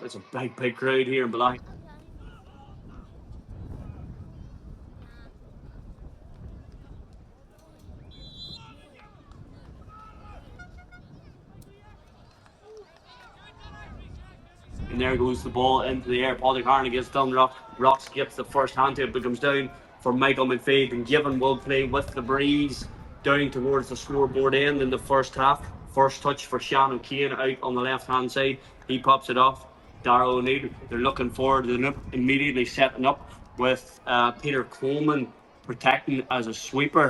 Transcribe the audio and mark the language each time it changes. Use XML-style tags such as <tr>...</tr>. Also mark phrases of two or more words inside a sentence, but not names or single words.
<en>It's a big crowd here in Black. And there goes the ball into the air. Padraig Harn against Dunrock. Rocks gets the first hand to it, but comes down for Michael McFaith. And Given will play with the breeze down towards the scoreboard end in the first half. First touch for Shannon Keane out on the left hand side. He pops it off. Darrell O'Neill, they're looking forward to the immediately setting up with Peter Coleman protecting as a sweeper.</en>